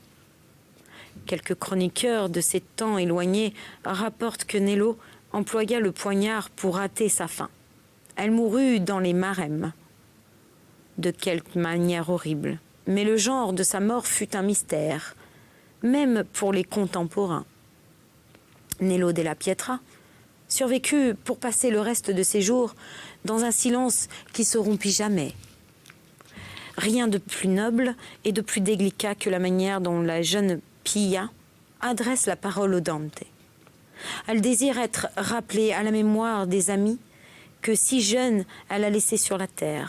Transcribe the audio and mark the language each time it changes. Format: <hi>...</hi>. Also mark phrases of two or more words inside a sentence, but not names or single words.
<fr>Quelques chroniqueurs de ces temps éloignés rapportent que Nello employa le poignard pour hâter sa fin. Elle mourut dans les Maremmes, de quelque manière horrible. Mais le genre de sa mort fut un mystère, même pour les contemporains. Nello della Pietra survécut pour passer le reste de ses jours dans un silence qui se rompit jamais. Rien de plus noble et de plus délicat que la manière dont la jeune Pia adresse la parole au Dante. Elle désire être rappelée à la mémoire des amis que si jeune elle a laissé sur la terre.</fr>